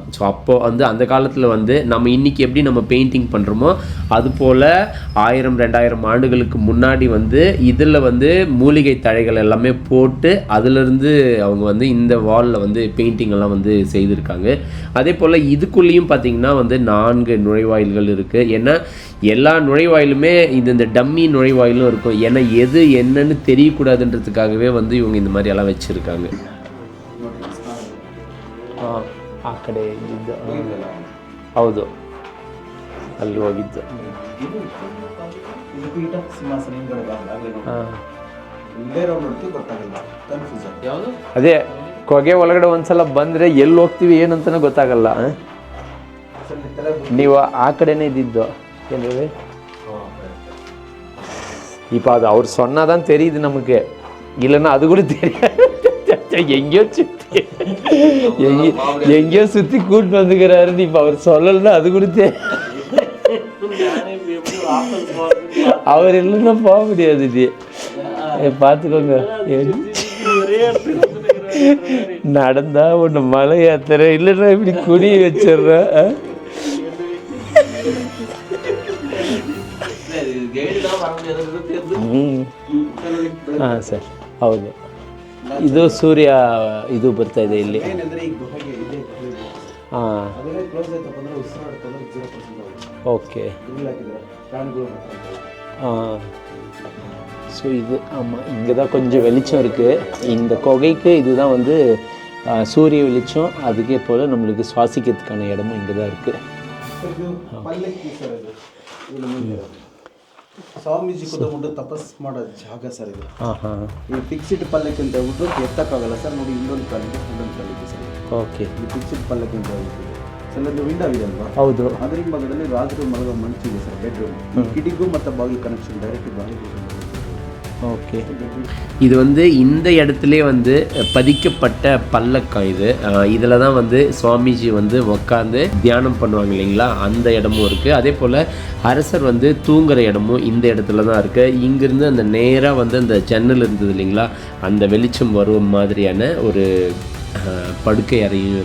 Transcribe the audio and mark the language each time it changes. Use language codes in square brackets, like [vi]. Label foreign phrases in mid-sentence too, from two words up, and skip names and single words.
[ta] ஸோ அப்போது வந்து அந்த காலத்தில் வந்து நம்ம இன்றைக்கி எப்படி நம்ம பெயிண்டிங் பண்ணுறோமோ அது போல் 1000-2000 ஆண்டுகளுக்கு முன்னாடி வந்து இதில் வந்து மூலிகை தழைகள் எல்லாமே போட்டு அதிலிருந்து அவங்க வந்து இந்த வாலில் வந்து பெயிண்டிங் எல்லாம் வந்து செய்திருக்காங்க. அதே போல் இதுக்குள்ளேயும் பார்த்திங்கன்னா வந்து 4 நுழைவாயில்கள் இருக்குது. ஏன்னா எல்லா நுழைவாயிலுமே இந்த டம்மி நுழைவாயிலும் இருக்கும். ஏன்னா எது என்னன்னு தெரியக்கூடாதுன்றதுக்காகவே வந்து இவங்க இந்த மாதிரி எல்லாம் வச்சுருக்காங்க. [kn] ಆ ಕಡೆ ಇದ್ದಿದ್ದು ಹೌದು, ಅಲ್ಲಿ ಹೋಗಿದ್ದು. ಅದೇ ಕೊಗೆ ಒಳಗಡೆ ಒಂದ್ಸಲ ಬಂದರೆ ಎಲ್ಲಿ ಹೋಗ್ತೀವಿ ಏನಂತಾನೆ ಗೊತ್ತಾಗಲ್ಲ. ನೀವು ಆ ಕಡೆನೇ ಇದ್ದಿದ್ದು ಏನ್ರಿ? [ta] இப்போ அது அவர் சொன்னாதான் தெரியுது நமக்கு, இல்லைன்னா அது கூட தெரியாது. எங்கேயோ சுற்றி கூட்டு வந்துக்கிறாரு. இப்போ அவர் சொல்லலைன்னா அது கூட அவர் இல்லைன்னா போக முடியாது. பார்த்துக்கோங்க, நடந்தா ஒன்று மலை யாத்திரை, இல்லைன்னா இப்படி குடி வச்சிடுறேன். [kn] ಹಾಂ ಸರ್, ಹೌದು. ಇದು ಸೂರ್ಯ ಇದು ಬರ್ತಾ ಇದೆ ಇಲ್ಲಿ. ಹಾಂ, [ta] ஓகே. ஸோ இது ஆமாம், இங்கே தான் கொஞ்சம் வெளிச்சம் இருக்குது. இந்த குகைக்கு இதுதான் வந்து சூரிய வெளிச்சம். அதுக்கே போல் நம்மளுக்கு சுவாசிக்கிறதுக்கான இடமும் இங்கே தான் இருக்குது. [kn] ಸ್ವಾಮೀಜಿ ಕೂತ್ಕೊಂಡು ತಪಸ್ ಮಾಡೋ ಜಾಗ ಸರ್ ಇದು. ಈ ಫಿಕ್ಸ್ಡ್ ಪಲ್ಲಕ್ಕಿ ಅಂತ ಹೇಳ್ಬಿಟ್ಟು ಎತ್ತಕ್ಕಾಗಲ್ಲ ಸರ್. ನೋಡಿ, ಇನ್ನೊಂದು ಪಲ್ಲಕ್ಕಿ ಸರ್. ಓಕೆ, ಈ ಫಿಕ್ಸ್ಡ್ ಪಲ್ಲಕ್ಕಿ ಅಂತ ಹೇಳ್ಬಿಟ್ಟು ಸರ್, ಅದು ವಿಂಡೋ ಇದೆ ಅಲ್ವಾ? ಹೌದು. ಅದ್ರ ಹಿಂಭಾಗದಲ್ಲಿ ರಾತ್ರಿ ಮಲಗೋ ಮಂಚಿದೆ ಸರ್, ಬೆಡ್ರೂಮ್. ಕಿಟಿಗೂ ಮತ್ತು ಬಾಗಿಲು [en] connection, direct [kn] ಬಾಗಿಲು. [ta] ஓகே, இது வந்து இந்த இடத்துல வந்து பதிக்கப்பட்ட பல்லக்கம். இது இதில் தான் வந்து சுவாமிஜி வந்து உட்காந்து தியானம் பண்ணுவாங்க இல்லைங்களா, அந்த இடமும் இருக்குது. அதே போல் அரசர் வந்து தூங்குகிற இடமும் இந்த இடத்துல தான் இருக்குது. இங்கேருந்து அந்த நேராக வந்து அந்த ஜன்னல் இருந்தது இல்லைங்களா, அந்த வெளிச்சம் வரும் மாதிரியான ஒரு படுக்கை அறையும் இருக்குது.